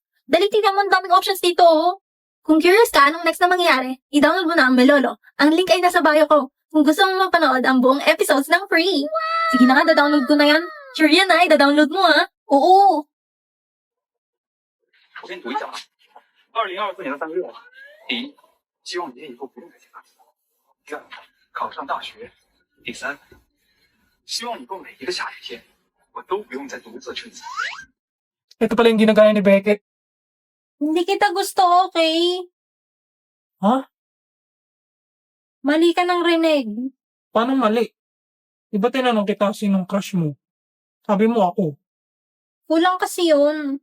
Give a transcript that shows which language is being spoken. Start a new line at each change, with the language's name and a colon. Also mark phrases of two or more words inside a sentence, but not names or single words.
Filipino: Dali, tignan mo, ang daming options dito, oh. Kung curious ka, anong next na mangyari, i-download mo na ang Melolo. Ang link ay nasa bio ko. Kung gusto mo mapanood ang buong episodes ng free. Sige na nga, da-download ko na yan. Sure yan, ay, da-download mo, ha? Oo.
Chinese: 第一，希望爷爷以后不用再见大叔；第二，考上大学；第三，希望以后每一个下雨天，我都不用再独自撑伞。
Filipino: Ito pala yung ginagaya ni Beckett. Hindi kita gusto, okay? Ha? Mali ka ng rinig. Paano mali? Diba tinanong kita sinong crush mo? Sabi mo ako. Kulang kasi yun.